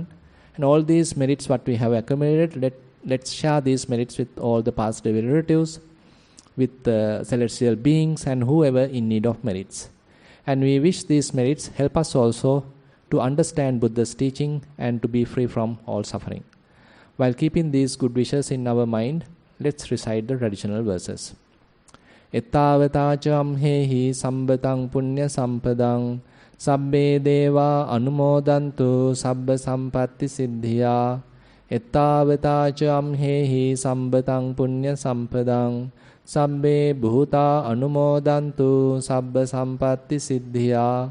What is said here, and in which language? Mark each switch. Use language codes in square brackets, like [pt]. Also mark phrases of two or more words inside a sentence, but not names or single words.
[en] And all these merits what we have accumulated, let's share these merits with all the past relatives, with celestial beings and whoever in need of merits. And we wish these merits help us also to understand Buddha's teaching and to be free from all suffering. While keeping these good wishes in our mind, let's recite the traditional verses. [pi] Ettavata amhehi sambatang punya sampadang sabbe deva anumodantu sabba sampatti siddhya. Ettavata amhehi sambatang punya sampadang sabbe bhuta anumodantu sabba sampatti siddhya.